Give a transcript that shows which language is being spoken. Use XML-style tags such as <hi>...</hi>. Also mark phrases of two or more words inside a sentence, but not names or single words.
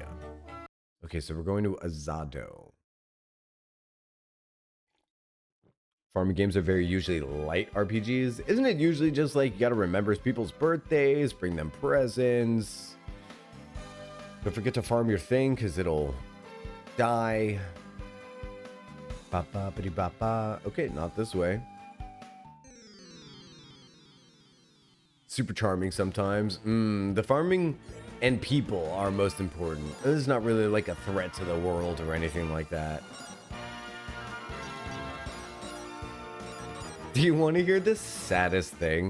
<en>Okay, so we're going to Azado. Farming games are very usually light RPGs. Isn't it usually just like you gotta remember people's birthdays, bring them presents? Don't forget to farm your thing because it'll die. Ba-ba-ba-dee-ba-ba. Okay, not this way. Super charming sometimes. The farming and people are most important. This is not really like a threat to the world or anything like that. Do you want to hear the saddest thing?</en>